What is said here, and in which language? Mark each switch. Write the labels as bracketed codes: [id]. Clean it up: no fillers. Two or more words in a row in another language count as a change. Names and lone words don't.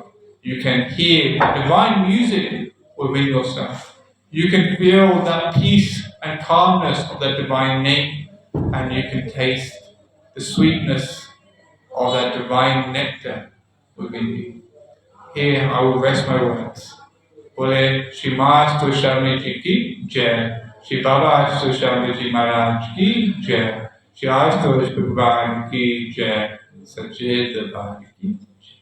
[en] You can hear divine music within yourself. You can feel that peace and calmness of that divine name, and you can taste the sweetness of that divine nectar within you. Here I will rest my words. [hi] बोले श्री मा अष्टो शामजी की जय. श्री बाबा अष्टो शामजी महाराज की जय. श्री अष्टो भगवान की जय। सच्चे दरबार की